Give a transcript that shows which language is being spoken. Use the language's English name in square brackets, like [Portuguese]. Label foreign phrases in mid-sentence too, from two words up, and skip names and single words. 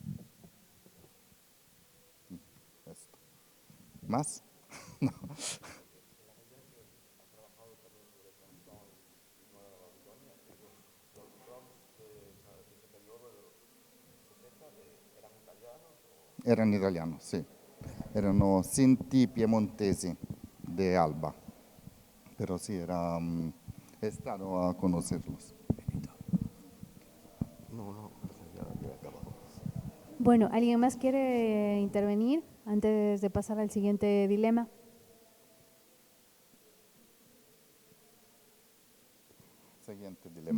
[Spanish] Esto. ¿Más? No. Eran italianos, sì. [Italian] Erano Sinti piemontesi de Alba. [Spanish] Pero sí, he estado a conocerlos. Bueno, ¿alguien más quiere intervenir antes de pasar al siguiente dilema? Siguiente dilema.